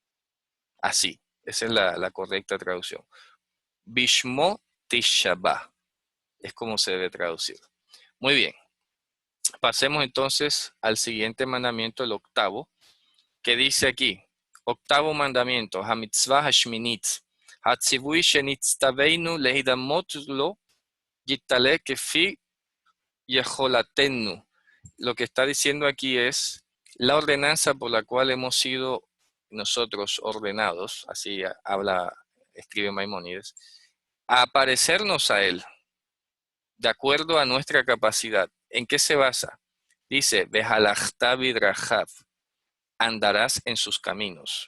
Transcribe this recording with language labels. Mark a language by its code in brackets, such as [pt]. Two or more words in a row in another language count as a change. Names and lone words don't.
[es] Así, esa es la correcta traducción. [he] בשמו תשבח [es] es como se debe traducir. Muy bien, pasemos entonces al siguiente mandamiento, el octavo, que dice aquí, octavo mandamiento, [he] המצוה השמינית, הציווי שנצטוינו להדמות לו יתעלה כפי יכולתנו. [es] Lo que está diciendo aquí es la ordenanza por la cual hemos sido nosotros ordenados, así escribe Maimónides, a parecernos a él, de acuerdo a nuestra capacidad. ¿En qué se basa? Dice, [he] והלכת בדרכיו, [es] andarás en sus caminos.